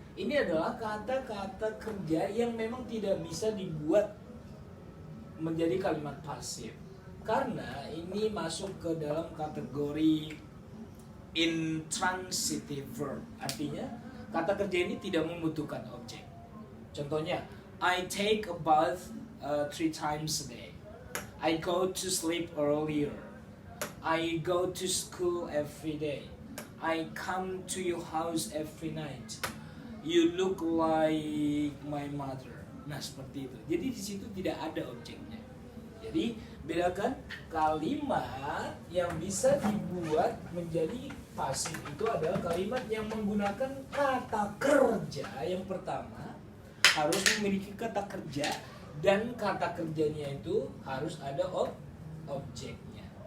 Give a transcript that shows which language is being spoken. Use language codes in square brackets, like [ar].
[id] Ini adalah kata-kata kerja yang memang tidak bisa dibuat menjadi kalimat pasif. Karena ini masuk ke dalam kategori intransitive verb. Artinya kata kerja ini tidak membutuhkan objek. [en] Contohnya, I take a bath 3 times a day. I go to sleep earlier. I go to school every day. I come to your house every night. You look like my mother. [id] Nah, seperti itu. Jadi di situ tidak ada objeknya. Jadi bedakan kalimat yang bisa dibuat menjadi pasif itu adalah kalimat yang menggunakan kata kerja. Yang pertama harus memiliki kata kerja dan kata kerjanya itu harus ada objeknya.